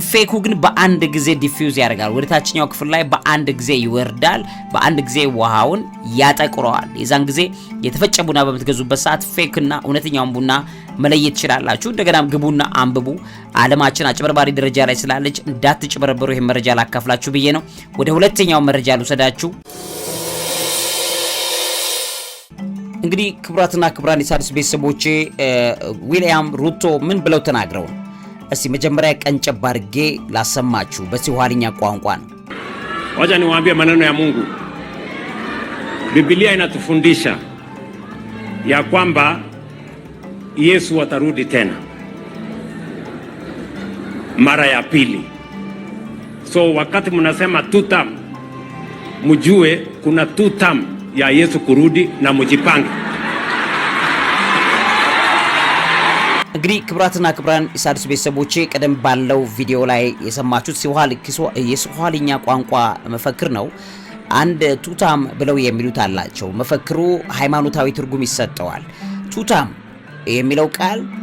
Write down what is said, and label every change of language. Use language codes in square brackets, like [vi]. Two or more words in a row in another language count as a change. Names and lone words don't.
[am] ፌኩ ግን በአንድ ጊዜ ዲፊውዝ ያደርጋል፣ ወደ ታችኛው ክፍል ላይ በአንድ ጊዜ ይወርዳል፣ በአንድ ጊዜ ውሃውን ያጠቁረዋል። የዛን ጊዜ የተፈጨ ቡና በምትገዙበት ሰዓት ፌክና እውነተኛውን ቡና መለየት ትችላላችሁ። እንደገናም ግቡና አንብቡ። ዓለማችን አጭበርባሪ ደረጃ ላይ ስላለች እንዳትጭበረበሩ ይሄን መረጃ ላካፍላችሁ ብዬ ነው። ወደ ሁለተኛው መረጃ ልውሰዳችሁ። እንግዲህ ክቡራትና ክቡራን የሣድስ ቤተሰቦቼ ዊልያም ሩቶ ምን ብለው ተናግረው ነው? እስቲ መጀመሪያ ቀንጨብ አድርጌ ላሰማችሁ በስዋሂልኛ ቋንቋ ነው። [sw] Wacha niwaambie maneno ya Mungu. Biblia inatufundisha ya kwamba Yesu atarudi tena mara ya pili. So wakati mnasema [en] two term, [sw] mjue kuna [en] two term [sw] ya Yesu kurudi na mjipange. [am] እንግዲህ ክቡራትና ክቡራን የሣድስ ቤተሰቦቼ ቀደም ባለው ቪዲዮ ላይ የሰማችሁት የስዋሂልኛ ቋንቋ መፈክር ነው። አንድ ቱታም ብለው የሚሉት አላቸው። መፈክሩ ሃይማኖታዊ ትርጉም ይሰጠዋል። ቱታም የሚለው ቃል